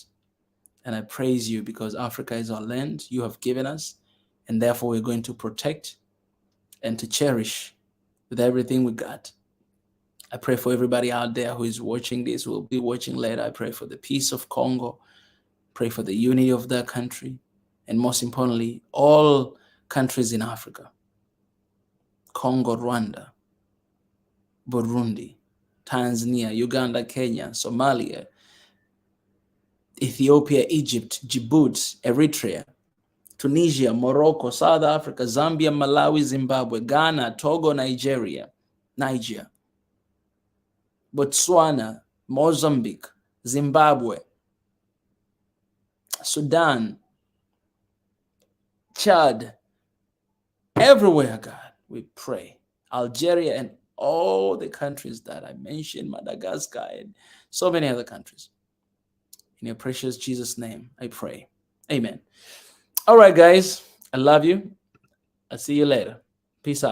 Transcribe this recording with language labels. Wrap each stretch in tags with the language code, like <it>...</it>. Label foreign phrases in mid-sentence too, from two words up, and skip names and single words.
<en>And I praise you because Africa is our land you have given us, and therefore we're going to protect and to cherish with everything we got. I pray for everybody out there who is watching this, who will be watching later. I pray for the peace of Congo, pray for the unity of that country, and most importantly, all countries in Africa. Congo, Rwanda, Burundi, Tanzania, Uganda, Kenya, Somalia, Ethiopia, Egypt, Djibouti, Eritrea, Tunisia, Morocco, South Africa, Zambia, Malawi, Zimbabwe, Ghana, Togo, Niger, Botswana, Mozambique, Zimbabwe, Sudan, Chad, everywhere, God, we pray. Algeria and all the countries that I mentioned, Madagascar and so many other countries. In your precious Jesus' name, I pray. Amen. All right, guys, I love you. I'll see you later. Peace out.</en>